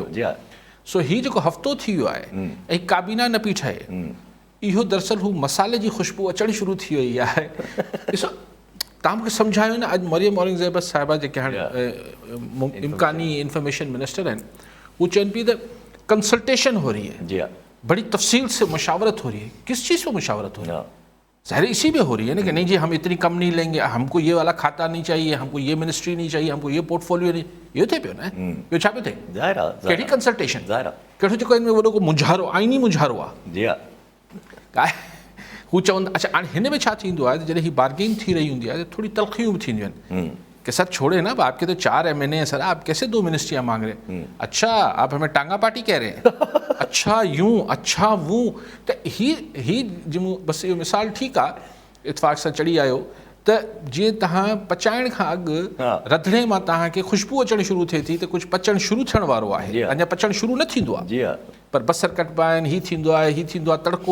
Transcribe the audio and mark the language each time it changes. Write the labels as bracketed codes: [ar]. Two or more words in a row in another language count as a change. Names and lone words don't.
[sd] सो हीउ जेको हफ़्तो थी वियो आहे ऐं काबीना न पई ठहे, इहो दरअसल हू मसाले जी ख़ुशबू अचणु शुरू थी वई आहे। ॾिसो, तव्हां मूंखे सम्झायो न, अॼु मरियम औरंगज़ेब साहिबा जेके हाणे इम्कानी इंफॉर्मेशन मिनिस्टर आहिनि, वो चवनि पई त [ur] کنسلٹیشن ہو رہی ہے، بڑی تفصیل سے مشاورت ہو رہی ہے. کس چیز پر مشاورت ہو رہی ہے؟ ظاہر اسی میں ہو رہی ہے نا کہ نہیں جی ہم اتنی کم نہیں لیں گے، ہم کو یہ والا کھاتہ نہیں چاہیے، ہم کو یہ منسٹری نہیں چاہیے، ہم کو یہ پورٹ فولیو نہیں. [sd] इहो थिए पियो न, इहो छा पियो थिए? कहिड़ी कंसल्टेशन, कहिड़ो जेको हिन में वॾो को मुंझारो, आइनी मुंझारो आहे। हू चवंदा, अच्छा हाणे हिन में छा थींदो आहे त जॾहिं हीअ बार्गेन थी रही हूंदी आहे त थोरी तलख़ियूं बि थींदियूं आहिनि [ur] کہ سر چھوڑے نا، آپ کے تو 4 MNA ہیں سر، آپ کیسے 2 منسٹریاں مانگ رہے ہیں? اچھا آپ ہمیں ٹانگہ پارٹی کہہ رہے ہیں? اچھا یوں، اچھا وہ. [sd] त ही जिमूं बसि इहो मिसाल ठीकु आहे, इतफ़ाक़ सां चढ़ी आयो त जीअं तव्हां पचाइण खां अॻु रंधिणे मां तव्हांखे ख़ुशबू अचणु शुरू थिए थी त कुझु पचणु शुरू थियण वारो आहे। अञा पचणु शुरू न थींदो आहे, पर बसर कटबा आहिनि, हीअ थींदो आहे, हीअ थींदो आहे, तड़को।